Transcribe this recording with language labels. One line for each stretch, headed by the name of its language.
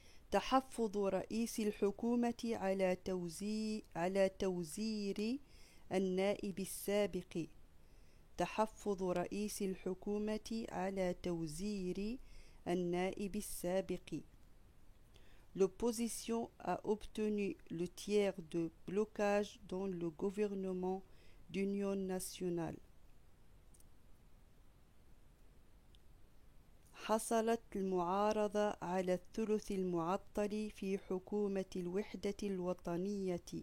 Arabic: تحفظ رئيس الحكومة على توزير النائب السابق. تحفظ رئيس الحكومة على توزير النائب السابق.
French: L'opposition a obtenu le tiers de blocage dans le gouvernement d'union nationale.
Arabic: حصلت المعارضة على الثلث المعطل في حكومة الوحدة الوطنية.